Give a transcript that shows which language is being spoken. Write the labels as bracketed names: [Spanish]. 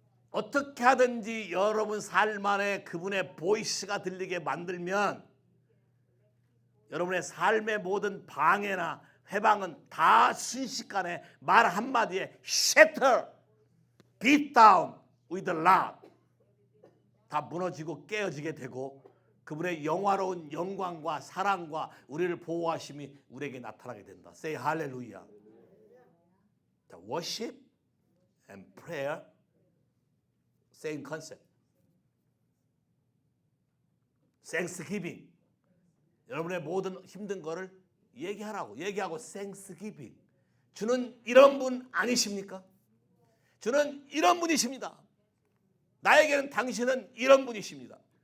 [Korean] 어떻게 하든지 여러분 삶 안에 그분의 보이스가 들리게 만들면 여러분의 삶의 모든 방해나 회방은 다 순식간에 말 한마디에 [English] shatter, beat down with a lot [Korean] 다 무너지고 깨어지게 되고 그분의 영화로운 영광과 사랑과 우리를 보호하심이 우리에게 나타나게 된다. [English] Say hallelujah. 자, worship and prayer same concept. Thanksgiving. [Korean] 여러분의 모든 힘든 거를 얘기하고 Thanksgiving. 주는 이런 분 아니십니까? 주는 이런 분이십니다. 나에게는 당신은 이런 분이십니다.